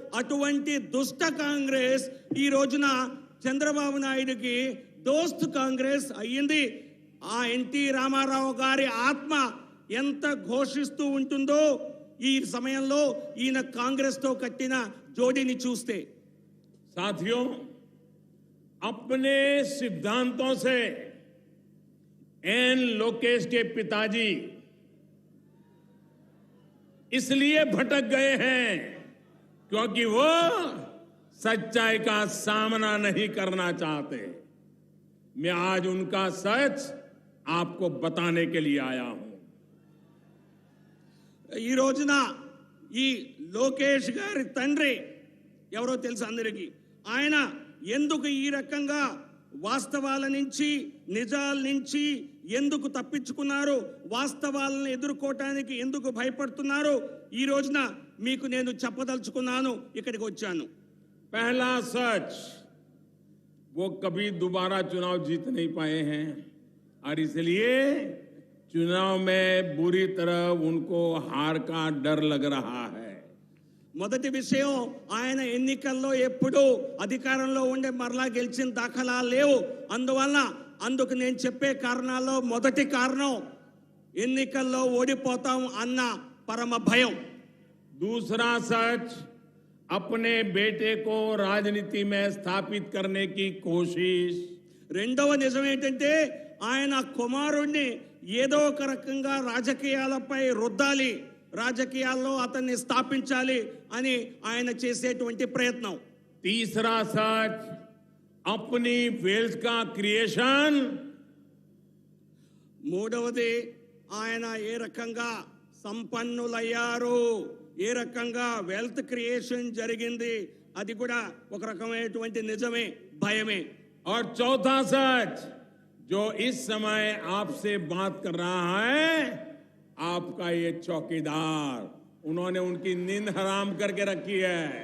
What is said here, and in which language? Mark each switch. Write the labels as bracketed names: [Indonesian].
[Telugu] అటువంటి దుష్ట కాంగ్రెస్ ఈ రోజున చంద్రబాబు నాయుడుకి దోస్త్ కాంగ్రెస్ అయ్యింది. ఆ ఎన్టీ రామారావు గారి ఆత్మ ఎంత ఘోషిస్తూ ఉంటుందో ఈ సమయంలో ఈయన కాంగ్రెస్ తో కట్టిన జోడీని చూస్తే. [Hindi] साथियों, अपने सिद्धांतों से एन लोकेश के पिताजी इसलिए भटक गए हैं क्योंकि वो सच्चाई का सामना नहीं करना चाहते। मैं आज उनका सच आपको बताने के लिए आया हूं। [Telugu] ఈ రోజున ఈ లోకేష్ గారి తండ్రి ఎవరో తెలుసు అందరికీ. ఆయన ఎందుకు ఈ రకంగా వాస్తవాల నుంచి నిజాల నుంచి ఎందుకు తప్పించుకున్నారు, వాస్తవాలను ఎదుర్కోవటానికి ఎందుకు భయపడుతున్నారు, ఈ రోజున మీకు నేను చెప్పదలుచుకున్నాను, ఇక్కడికి వచ్చాను. [Hindi] पहला सच, वो कभी दोबारा चुनाव जीत नहीं पाए हैं और इसलिए चुनाव में बुरी तरह उनको हार का डर लग रहा है. [Telugu] మొదటి విషయం, ఆయన ఎన్నికల్లో ఎప్పుడు అధికారంలో ఉండే మరలా గెలిచిన దాఖలా లేవు. అందుకు నేను చెప్పే కారణాల్లో మొదటి కారణం ఎన్నికల్లో ఓడిపోతాం అన్న పరమ భయం. [Hindi] दूसरा सच, अपने बेटे को राजनीति में स्थापित करने की कोशिश. [Telugu] రెండవ నిజం ఏంటంటే ఆయన కుమారుణ్ణి ఏదో ఒక రకంగా రాజకీయాలపై రుద్దాలి, రాజకీయాల్లో అతన్ని స్థాపించాలి అని ఆయన చేసేటువంటి ప్రయత్నం. [Hindi] तीसरा सच, अपनी वेल्थ का क्रिएशन. [Telugu] మూడవది, ఆయన ఏ రకంగా సంపన్నులయ్యారు, ఏ రకంగా వెల్త్ క్రియేషన్ జరిగింది, అది కూడా ఒక రకమైనటువంటి నిజమే, భయమే. [Hindi] और चौथा सच, जो इस समय आपसे बात कर रहा है, आपका ये चौकीदार, उन्होंने उनकी नींद हराम करके रखी है.